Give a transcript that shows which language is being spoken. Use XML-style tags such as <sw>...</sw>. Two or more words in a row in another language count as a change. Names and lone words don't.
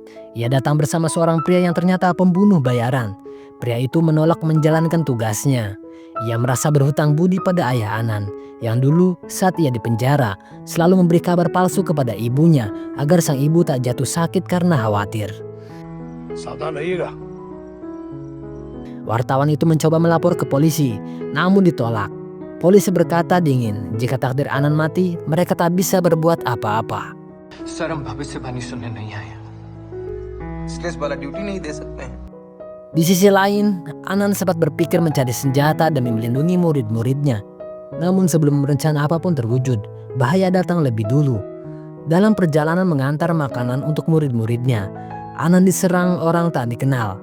<id>Ia datang bersama seorang pria yang ternyata pembunuh bayaran. Pria itu menolak menjalankan tugasnya. Ia merasa berhutang budi pada ayah Anan, yang dulu saat ia di penjara selalu memberi kabar palsu kepada ibunya agar sang ibu tak jatuh sakit karena khawatir.</id> <hi>सावधान रहिएगा।</hi> <id>Wartawan itu mencoba melapor ke polisi, namun ditolak. Polisi berkata dingin, jika takdir Anan mati, mereka tak bisa berbuat apa-apa.</id> <hi>सर हम भविष्यवाणी सुनने नहीं आए हैं। स्ट्रेस वाला ड्यूटी नहीं दे सकते हैं।</hi> <id>Di sisi lain, Anan sempat berpikir mencari senjata demi melindungi murid-muridnya. Namun sebelum rencana apapun terwujud, bahaya datang lebih dulu. Dalam perjalanan mengantar makanan untuk murid-muridnya, Anan diserang orang tak dikenal.</id>